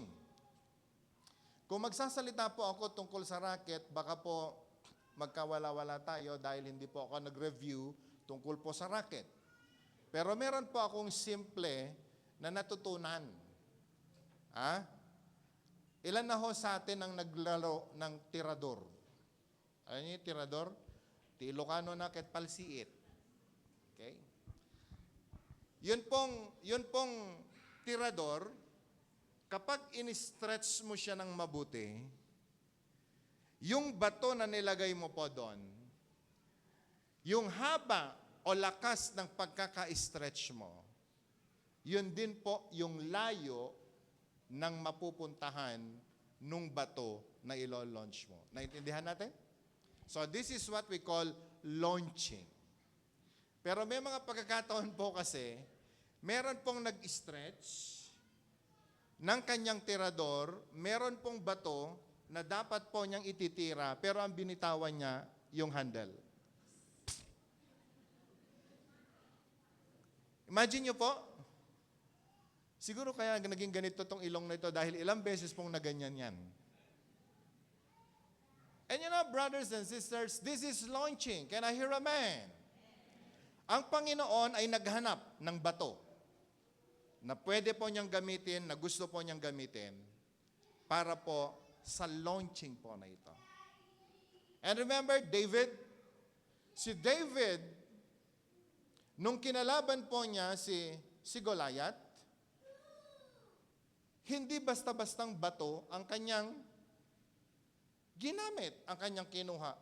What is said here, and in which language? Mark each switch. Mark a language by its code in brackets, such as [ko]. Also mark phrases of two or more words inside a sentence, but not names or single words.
[tl] Kung magsasalita po ako tungkol sa racket, baka po magkawala-wala tayo dahil hindi po ako nag-review tungkol po sa racket. Pero meron po akong simple na natutunan. Ilan na ho sa atin ang naglaro ng tirador? Alam niyo yung tirador? [ilo] Ti Ilocano na ket palsiit. [tl] Okay? Yun pong tirador, kapag in-stretch mo siya ng mabuti, yung bato na nilagay mo po doon, yung haba o lakas ng pagkaka-stretch mo, yun din po yung layo ng mapupuntahan nung bato na ilo-launch mo. Naintindihan natin? [en] So this is what we call launching. [tl] Pero may mga pagkakataon po kasi, meron pong nag-stretch ng kanyang tirador, meron pong bato na dapat po niyang ititira, pero ang binitawan niya yung handle. Imagine niyo po, siguro kaya naging ganito tong ilong na ito dahil ilang beses pong naganyan yan. [en] And you know, brothers and sisters, this is launching. Can I hear amen? [tl] Ang Panginoon ay naghanap ng bato na pwede po niyang gamitin, na gusto po niyang gamitin para po sa launching po na ito. [en] And remember, [tl] David, nung kinalaban po niya si Goliath, hindi basta-bastang bato ang kanyang ginamit, ang kanyang kinuha.